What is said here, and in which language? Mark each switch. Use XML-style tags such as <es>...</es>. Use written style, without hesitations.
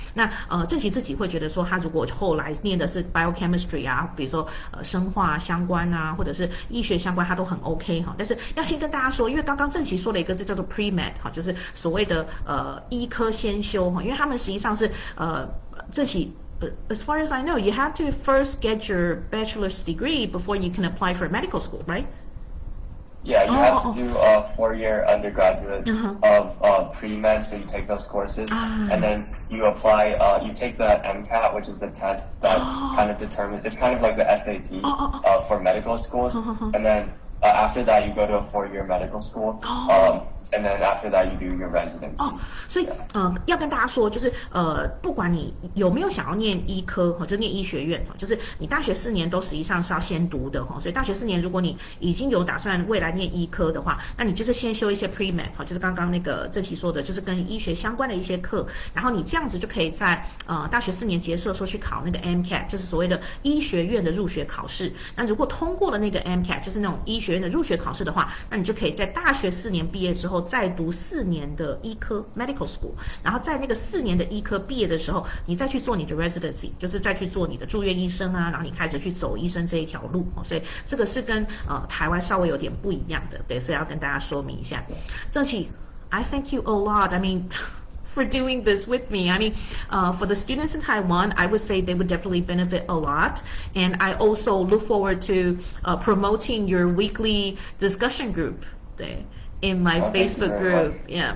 <zh>那郑琦自己会觉得说，他如果后来念的是 biochemistry 啊，比如说生化相关啊，或者是医学相关，他都很 OK 哈。但是要先跟大家说，因为刚刚郑琦说了一个字叫做 pre-med 哈，就是所谓的医科先修哈，因为他们实际上是郑琦。</zh> <en>As far as I know, you have to first get your bachelor's degree before you can apply for medical school, right? Yeah, you have to do a 4-year undergraduate of pre-med, so you take those courses, and then you apply, you take the MCAT, which is the test that kind of determines, it's kind of like the SAT for medical schools, and then after that you go to a 4-year medical school, and then after that you do your residency.</en> <zh>所以要跟大家说，就是不管你有没有想要念医科，就念医学院，就是你大学4年都实际上是要先读的，所以大学4年如果你已经有打算未来念医科的话，那你就是先修一些 pre-med， 就是刚刚那个郑琦说的，就是跟医学相关的一些课，然后你这样子就可以在大学4年结束的时候去考那个 MCAT， 就是所谓的医学院的入学考试。那如果通过了那个 MCAT， 就是那种医学院的入学考试的话，那你就可以在大学4年毕业之后再读4年的医科 medical school， 然后在那个4年的医科毕业的时候，你再去做你的 residency， 就是再去做你的住院医生啊，然后你开始去走医生这一条路。所以这个是跟台湾稍微有点不一样的，对，所以要跟大家说明一下。</zh> <en>郑琦 I thank you a lot. I mean for doing this with me. I mean, for the students in Taiwan, I would say they would definitely benefit a lot. And I also look forward to promoting your weekly discussion group in my Facebook group. Yeah.</en>